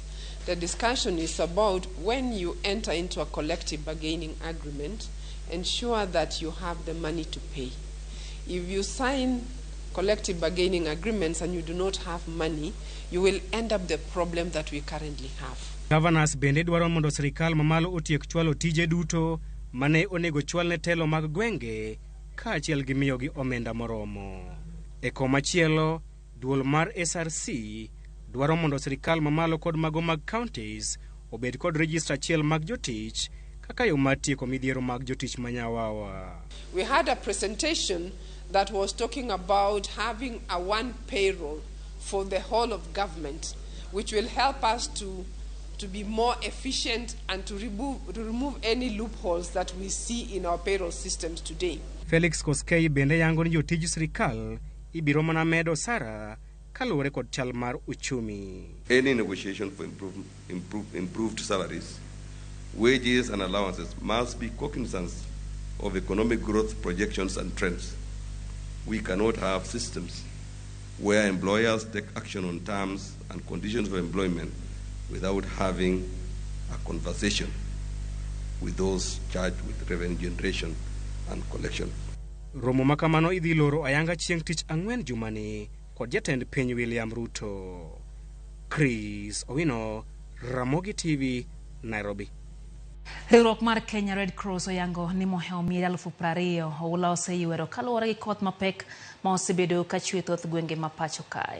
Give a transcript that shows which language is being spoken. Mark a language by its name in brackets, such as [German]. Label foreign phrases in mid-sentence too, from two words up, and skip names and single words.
[English] The discussion is about when you enter into a collective bargaining agreement, ensure that you have the money to pay. If you sign collective bargaining agreements and you do not have money, you will end up the problem that we currently have. [Luo (Kenya and Tanzania)] Governors bende dwaro mondo sirikal mamalo otiek chwalo tije duto mane onego chwal ne telo mag gwenge kaachiel gi miyogi omenda moromo. E komachielo, duol mar SRC dwaro mondo sirikal mamalo kod mago mag counties obed kod register achiel mag jotich kaka yo mar tieko midhiero mag jotich manyawawa. [English] We had a presentation that was talking about having a one payroll for the whole of government, which will help us to be more efficient and to remove any loopholes that we see in our payroll systems today. [Luo (Kenya and Tanzania)] Felix Koskei bende yango ni jotij sirikal ibiro mana medo osara kaluwore kod chal mar uchumi. [English] Any negotiation for improved salaries, wages and allowances must be cognizant of economic growth projections and trends. We cannot have systems where employers take action on terms and conditions of employment without having a conversation with those charged with revenue generation and collection. [Luo (Kenya and Tanzania)] Romo makamano idhi loro ayanga chieng' tich ang'wen jumani kod jatend piny William Ruto. Chris Owino, Ramogi TV, Nairobi. Riwruok mar Kenya Red Cross oyango ni moheo mier 20,000 oula oseyuero kaluwore gi koth mapek ma osebedo ka chwe thoth gwenge ma pacho kae.